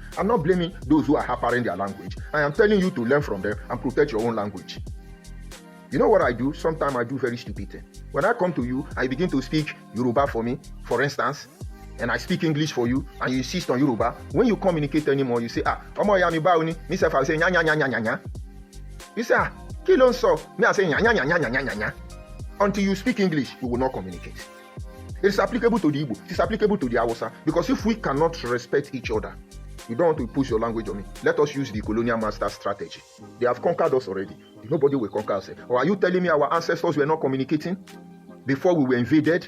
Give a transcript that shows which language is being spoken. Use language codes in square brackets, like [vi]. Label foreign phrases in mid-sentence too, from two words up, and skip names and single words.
[en] I'm not blaming those who are harpering their language. I am telling you to learn from them and protect your own language. You know what I do? Sometimes I do very stupid thing. When I come to you, I begin to speak Yoruba for me, for instance, and I speak English for you, and you insist on Yoruba. When you communicate anymore, you say, [yo] omo ya mi ba oni, [en] me self I say nya nya nya nya nya nya. You say, [yo] kilo so, [en] me I say nya nya nya nya nya nya nya. Until you speak English, we will not communicate. It is applicable to the Igbo, it is applicable to the Hausa, because if we cannot respect each other, you don't want to push your language on me. Let us use the colonial master strategy. They have conquered us already. Nobody will conquer us. Or are you telling me our ancestors were not communicating before we were invaded?